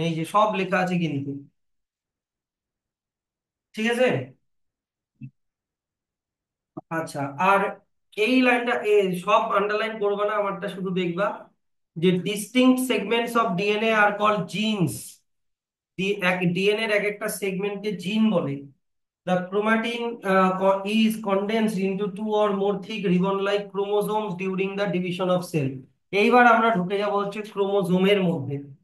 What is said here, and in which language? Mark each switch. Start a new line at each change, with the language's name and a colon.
Bangla: এই যে সব লেখা আছে কিন্তু, ঠিক আছে। আচ্ছা, আর এই লাইনটা সব আন্ডারলাইন করবে না, আমারটা শুধু দেখবা, যে
English: Distinct segments of DNA are called genes.
Bangla: এক ডিএনএ এর এক একটা সেগমেন্টকে জিন বলে।
English: The chromatin is condensed into two or more thick ribbon-like chromosomes during the division of cell.
Bangla: এইবার আমরা ঢুকে যাব হচ্ছে ক্রোমোজোমের মধ্যে।